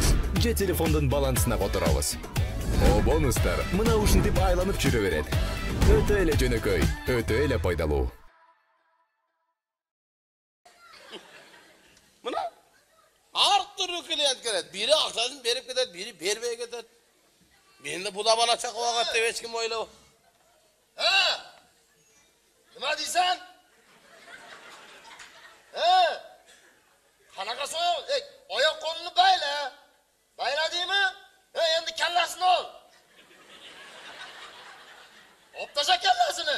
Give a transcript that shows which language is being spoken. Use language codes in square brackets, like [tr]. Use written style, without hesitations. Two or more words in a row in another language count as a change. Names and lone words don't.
[ky] Же телефондун балансына которобуз. О бонустар мына ушинтип айланып жүрө берет. Өтө эле жөнөкөй, өтө эле пайдалуу. Мына ар түрдүү клиент келет. Бири акчасын берип кетет, бири бербей кетет. Менде буда бала чакып алат деп эч ким ойлобойт. [uz] Nima deysan? Qanaqa so'ng? Oyoq qo'lini bayla. Bayladingmi? Endi kallasini ol. Olib tasha kallasini.